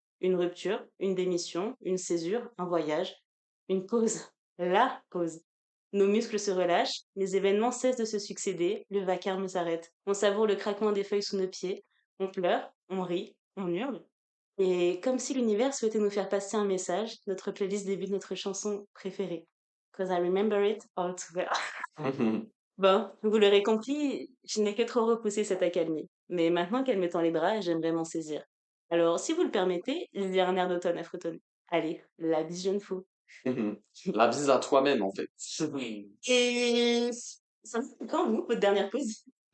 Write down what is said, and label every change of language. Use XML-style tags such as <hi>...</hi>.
<fr>Une rupture, une démission, une césure, un voyage, une pause. La pause. Nos muscles se relâchent, les événements cessent de se succéder, le vacarme s'arrête. On savoure le craquement des feuilles sous nos pieds, on pleure, on rit, on hurle. Et comme si l'univers souhaitait nous faire passer un message, notre playlist débute notre chanson préférée.</fr> <en>Cause I remember it all too well.</en> <fr>Bon, vous l'aurez compris, je n'ai que trop repoussé cette accalmie. Mais maintenant qu'elle me tend les bras, j'aimerais m'en saisir. Alors, si vous le permettez, il y a un air d'automne à fredonner. Allez, la bise jeune fou. La bise à toi-même, en fait. Et ça fait quand vous, votre dernière pause?</fr>